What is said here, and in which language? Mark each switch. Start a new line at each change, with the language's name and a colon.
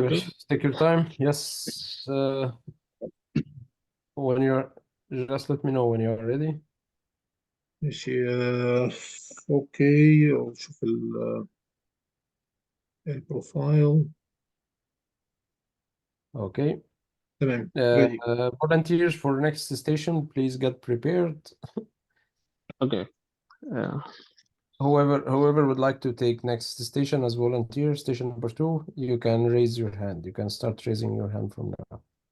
English: باشا take your time. Yes when you're just let me know when you're ready.
Arabic: ماشي اوكي شوف البروفايل.
English: Okay.
Arabic: تمام ريدي.
English: Volunteers for next station please get prepared. Okay. Whoever would like to take next station as volunteer, station number 2, you can raise your hand. You can start raising your hand from now.